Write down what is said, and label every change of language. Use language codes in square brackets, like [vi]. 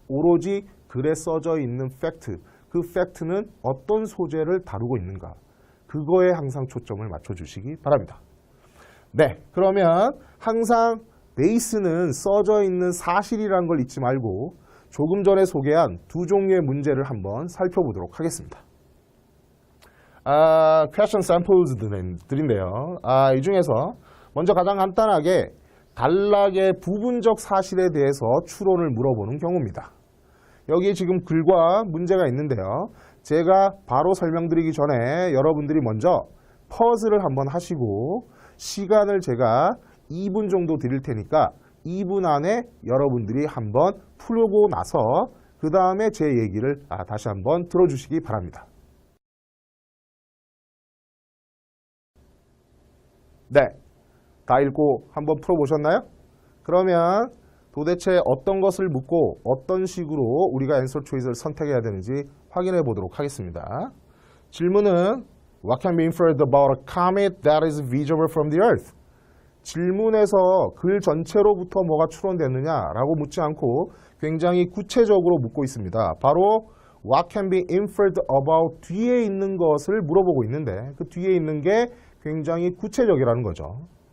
[ko] 오로지 글에 써져 있는 팩트, 그 팩트는 어떤 소재를 다루고 있는가 그거에 항상 초점을 맞춰주시기 바랍니다. 네, 그러면 항상 베이스는 써져 있는 사실이라는 걸 잊지 말고 조금 전에 소개한 두 종류의 문제를 한번 살펴보도록 하겠습니다. question samples들인데요. 이 중에서 먼저 가장 간단하게 단락의 부분적 사실에 대해서 추론을 물어보는 경우입니다. 여기 지금 글과 문제가 있는데요. 제가 바로 설명드리기 전에 여러분들이 먼저 퍼즐을 한번 하시고 시간을 제가 2분 정도 드릴 테니까 2분 안에 여러분들이 한번 풀고 나서 그 다음에 제 얘기를 다시 한번 들어주시기 바랍니다. 네, 다 읽고 한번 풀어보셨나요? 그러면 도대체 어떤 것을 묻고 어떤 식으로 우리가 앤서 초이스를 선택해야 되는지 확인해 보도록 하겠습니다. 질문은 [en] What can be inferred about a comet that is visible from the Earth? [ko] 질문에서 글 전체로부터 뭐가 추론되느냐라고 묻지 않고 굉장히 구체적으로 묻고 있습니다. 바로 [en] What can be inferred about [ko] 뒤에 있는 것을 물어보고 있는데 그 뒤에 있는 게 굉장히 구체적이라는 거죠.